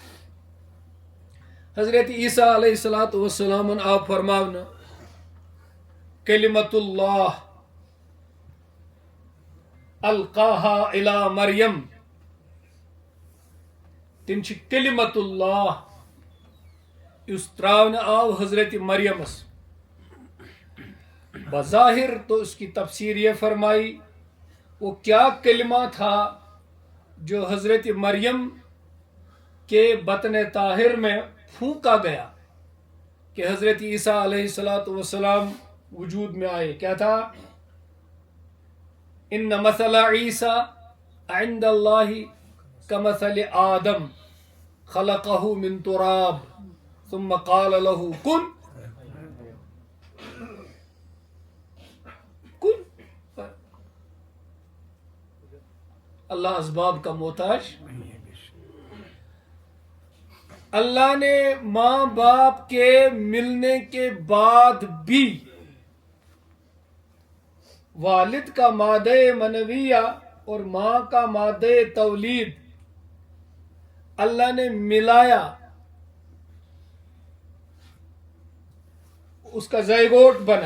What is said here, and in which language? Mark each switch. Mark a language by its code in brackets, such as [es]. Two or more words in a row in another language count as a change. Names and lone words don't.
[ks] حضرت عیسیٰ علیہ السلام آپ فرماونا [ar] کلمت اللہ القاہا الی مریم، [ks] تم چھ [ar] کلمت اللہ [ks] اس تراؤن آو حضرت مریمس. [ur] بظاہر تو اس کی تفسیر یہ فرمائی وہ کیا کلمہ تھا جو حضرت مریم کے بطن طاہر میں پھونکا گیا کہ حضرت عیسیٰ علیہ السلام وجود میں آئے. کیا تھا؟ [ar] ان مثل عیسیٰ عند اللہ کمثل آدم خلقہ من تراب ثم قال له کن کن. [ur] اللہ اسباب کا محتاج. اللہ نے ماں باپ کے ملنے کے بعد بھی والد کا مادہ منویہ اور ماں کا مادہ تولید اللہ نے ملایا، اس کا زائگوٹ بنا.